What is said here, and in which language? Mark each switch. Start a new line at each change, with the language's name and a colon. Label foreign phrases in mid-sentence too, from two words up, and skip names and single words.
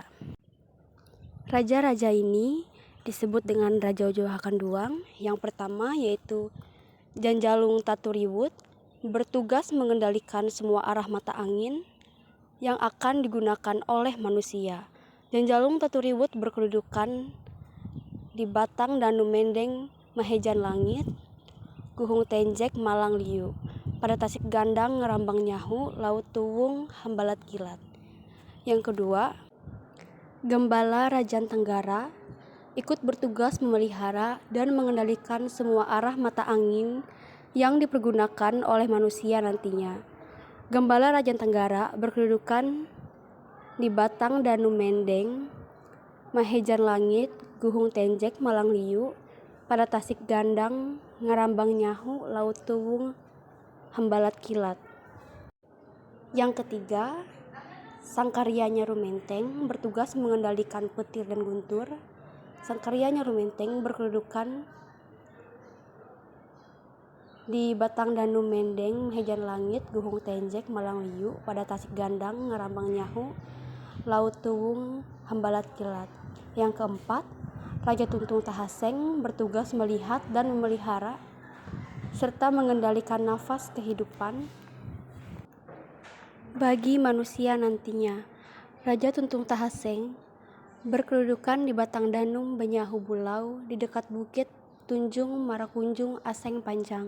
Indonesian: Raja-raja ini disebut dengan Raja Ujo Hakanduang. Yang pertama yaitu Janjalung Taturiwut, bertugas mengendalikan semua arah mata angin yang akan digunakan oleh manusia. Janjalung Taturiwut berkedudukan di Batang Danu Mendeng Mahejan Langit, Guhung Tenjek Malang Liu, pada Tasik Gandang Ngerambang Nyahu, Laut Tuwung Hambalat Kilat. Yang kedua, Gembala Rajan Tenggara ikut bertugas memelihara dan mengendalikan semua arah mata angin yang dipergunakan oleh manusia nantinya. Gembala Rajan Tenggara berkedudukan di Batang Danu Mendeng Mahejan Langit, Guhung Tenjek Malang Liu, pada Tasik Gandang Ngarambang Nyahu, Laut Tuwung Hambalat Kilat. Yang ketiga, Sangkarya Nyaru Menteng bertugas mengendalikan petir dan guntur. Sangkarya Nyaru Menteng berkedudukan di Batang Danu Mendeng Mahejan Langit, Guhung Tenjek Malang Liu, pada Tasik Gandang Ngarambang Nyahu, Laut Tuwung Hambalat Kilat. Yang keempat, Raja Tuntung Tahaseng bertugas melihat dan memelihara serta mengendalikan nafas kehidupan bagi manusia nantinya. Raja Tuntung Tahaseng berkedudukan di Batang Danum Banyahu Bulau di dekat Bukit Tunjung Marakunjung Aseng Panjang.